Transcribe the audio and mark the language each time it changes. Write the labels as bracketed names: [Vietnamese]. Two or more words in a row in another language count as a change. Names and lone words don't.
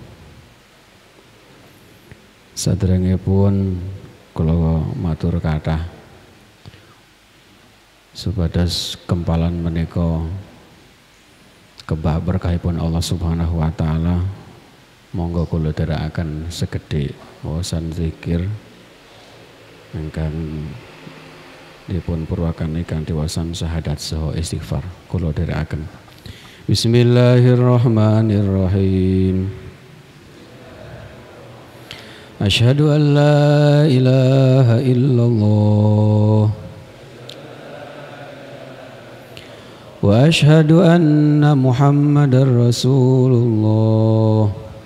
[Javanese] Sadèrèngipun kula matur kathah supados kempalan menika kebah berkahipun Allah [Arabic] سبحانه وتعالى. [Javanese] Monggo kula dherekaken segedhik wawasan zikir ingkang dipun purwaken kanthi wawasan syahadat saha istighfar. Kula dherekaken. [Arabic] Bismillahirrahmanirrahim. أشهد أن لا إله إلا الله وأشهد أن محمدا رسول الله.